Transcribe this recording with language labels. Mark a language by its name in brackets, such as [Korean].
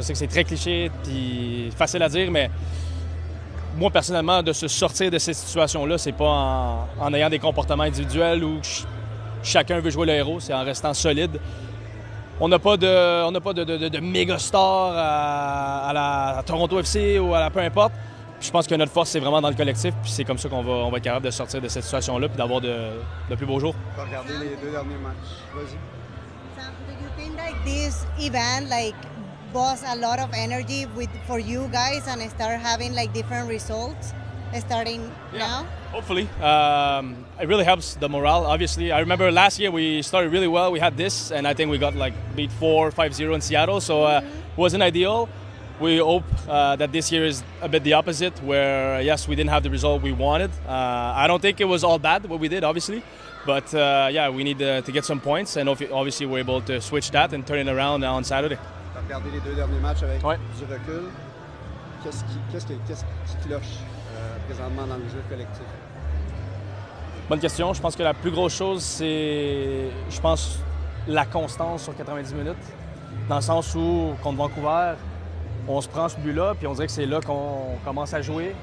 [French] Je sais que c'est très cliché et facile à dire, mais moi, personnellement, de se sortir de ces situations-là, c'est pas en ayant des comportements individuels où chacun veut jouer le héros, c'est en restant solide. On n'a pas de méga star à Toronto FC ou à la peu importe. Puis je pense que notre force, c'est vraiment dans le collectif. Puis c'est comme ça qu'on va être capable de sortir de cette situation-là puis d'avoir de plus beaux jours. On va regarder les 2 derniers matchs. Vas-y. [English] Sam, do you think like this event boosts a lot of energy for you guys and start having like different results starting now? Hopefully. It really helps the morale, obviously. I remember last year we started really well. We had this, and I think we got beat 4-5-0 in Seattle, so it wasn't ideal. We hope that this year is a bit the opposite, where, yes, we didn't have the result we wanted. I don't think it was all bad, what we did, obviously. But, yeah, we need to get some points, and obviously we're able to switch that and turn it around on Saturday. [French] Tu as regardé les 2 derniers matchs avec du recul. Qu'est-ce qui cloche présentement dans le jeu collectif? Bonne question. Je pense que la plus grosse chose, c'est, la constance sur 90 minutes. Dans le sens où, contre Vancouver, on se prend ce but-là, puis on dirait que c'est là qu'on commence à jouer.